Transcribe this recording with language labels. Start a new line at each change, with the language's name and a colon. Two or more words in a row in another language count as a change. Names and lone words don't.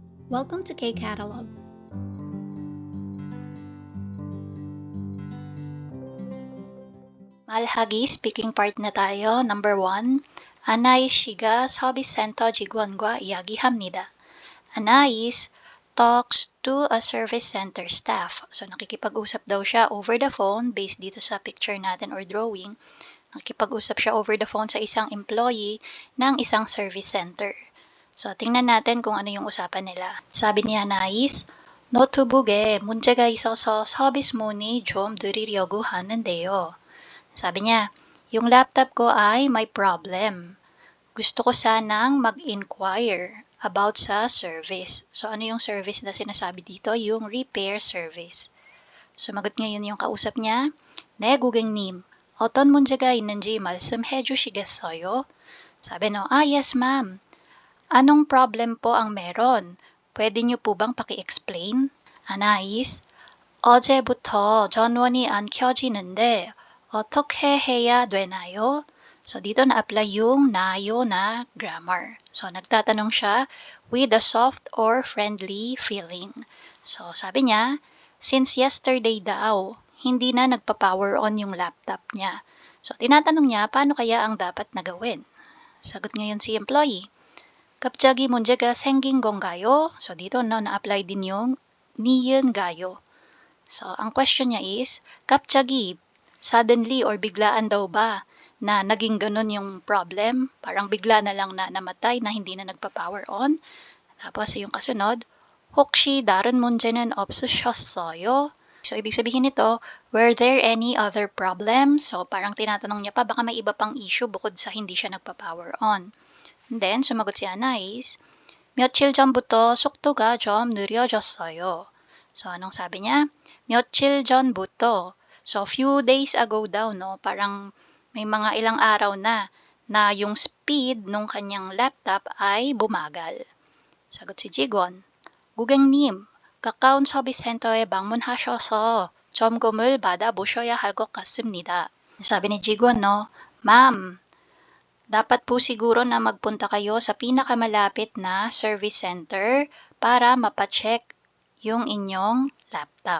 English: Welcome to K-Catalog.
Filipino: Malhagi
English: speaking part
Filipino: na tayo. Number 1.
Korean: Anais 씨가 서비스 센터 직원과 이야기합니다.
English: Anais talks to a service center staff.
Filipino: So nakikipag-usap daw siya
English: over the phone based
Filipino: dito sa picture natin or drawing. Nakikipag-usap siya
English: over the phone
Filipino: sa isang employee ng isang service center. So tingnan natin kung ano yung usapan nila. Sabi ni Anais,
Korean: 노트북에 문제가 있어서 서비스 문의 좀 드리려고 하는데요.
Filipino: Sabi niya, yung laptop ko ay may problem. Gusto ko sanang mag-inquire about sa service. So ano yung service na sinasabi dito? Yung
English: repair service.
Filipino: Sumagot ngayon yung kausap niya,
Korean: 네, 고객님. 어떤 문제가 있는지 말씀해 주시겠어요?
Filipino: Sabi no,
English: yes ma'am.
Filipino: Anong problem po ang meron? Pwede niyo po bang paki-explain? Anais,
Korean: 어제부터 전원이 안 켜지는데 어떻게 해야 되나요?
Filipino: So, dito na-apply yung nayo na grammar. So, nagtatanong siya
English: with a soft or friendly feeling.
Filipino: So, sabi niya,
English: since yesterday
Filipino: daw, hindi na nagpa-power on yung laptop niya. So, tinatanong niya, paano kaya ang dapat na gawin? Sagot ngayon si employee,
Korean: 갑자기 문제가 생긴 건가요?
Filipino: So, dito na-apply din yung niyon gayo. So, ang question niya is, 갑자기, suddenly or biglaan daw ba na naging ganun yung problem? Parang bigla na lang na namatay na hindi na nagpa-power on. Tapos yung kasunod,
Korean: 혹시 다른 문제는 없으셨어요?
Filipino: So, ibig sabihin nito,
English: were there any other problems?
Filipino: So, parang tinatanong niya pa, baka may iba pang issue bukod sa hindi siya nagpa-power on. And then, sumagot si Anais,
Korean: 며칠 전부터 속도가 좀 느려졌어요.
Filipino: So, anong sabi niya?
Korean: 며칠 전부터.
Filipino: So,
English: few days ago
Filipino: daw, no? Parang may mga ilang araw na yung speed nung kanyang laptop ay bumagal. Sagot si Jigon,
Korean: 고객님, 가까운 서비스 센터에 방문하셔서 점검을 받아보셔야 할 것 같습니다.
Filipino: Sabi ni Jigon, no? Ma'am, dapat po siguro na magpunta kayo sa pinakamalapit na
English: service center
Filipino: para mapacheck yung inyong laptop.